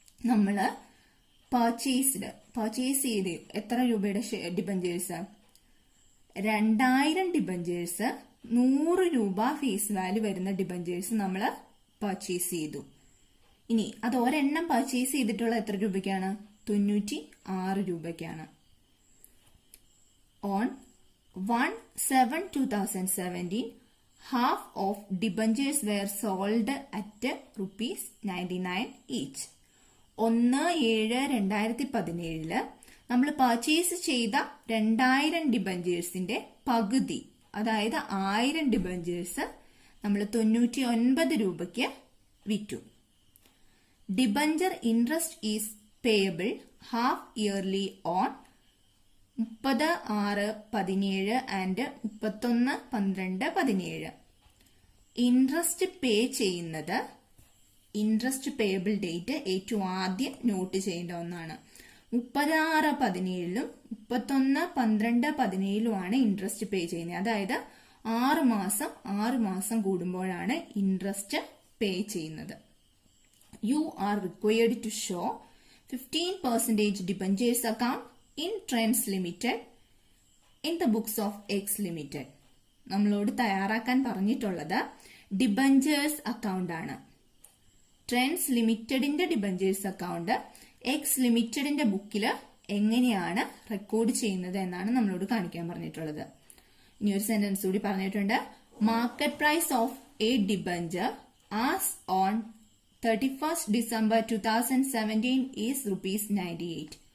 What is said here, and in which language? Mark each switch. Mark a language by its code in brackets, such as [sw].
[ml] നമ്മൾ പർച്ചേസ് ചെയ്ത് എത്ര രൂപയുടെ ഡിബഞ്ചേഴ്സ്? 2000 ഡിബഞ്ചേഴ്സ്, 100 രൂപ ഫേസ് വാല്യൂ വരുന്ന ഡിബഞ്ചേഴ്സ് നമ്മൾ പർച്ചേസ് ചെയ്തു. ഇനി അത് ഒരെണ്ണം പർച്ചേസ് ചെയ്തിട്ടുള്ള എത്ര രൂപയ്ക്കാണ്? 96 രൂപയ്ക്കാണ്. [en] On 1/7/2017 half of debentures were sold at rupees 99 each. [ml] 1/7/2017 നമ്മൾ പർച്ചേസ് ചെയ്ത 2000 ഡിബഞ്ചേഴ്സിന്റെ പകുതി, അതായത് 1000 ഡിബഞ്ചേഴ്സ് നമ്മൾ 99 രൂപയ്ക്ക് വിറ്റു. [en] Debenture interest is payable half yearly on 30/6/17 and 31/12/17. [ml] Interest പേ ചെയ്യുന്നത്, ഇൻട്രസ്റ്റ് പേയബിൾ ഡേറ്റ് ഏറ്റവും ആദ്യം നോട്ട് ചെയ്യേണ്ട ഒന്നാണ്. 30/6/17 31/12/17 ഇൻട്രസ്റ്റ് പേ ചെയ്യുന്നത്. അതായത് 6 മാസം കൂടുമ്പോഴാണ് ഇൻട്രസ്റ്റ് പേ ചെയ്യുന്നത്. [en] You are required to show 15% debentures account in Trends Limited in the books of X Limited. [ml] നമ്മളോട് തയ്യാറാക്കാൻ പറഞ്ഞിട്ടുള്ളത് ഡിബഞ്ചേഴ്സ് അക്കൗണ്ട് ആണ്. ട്രെൻഡ്സ് ലിമിറ്റഡിന്റെ ഡിബഞ്ചേഴ്സ് അക്കൗണ്ട് എക്സ് ലിമിറ്റഡിന്റെ ബുക്കിൽ എങ്ങനെയാണ് റെക്കോർഡ് ചെയ്യുന്നത് എന്നാണ് നമ്മളോട് കാണിക്കാൻ പറഞ്ഞിട്ടുള്ളത്. ഇനി ഒരു സെന്റൻസ് കൂടി പറഞ്ഞിട്ടുണ്ട്. [en] Market price of a debenture as on 31st December 2017 is rupees 98.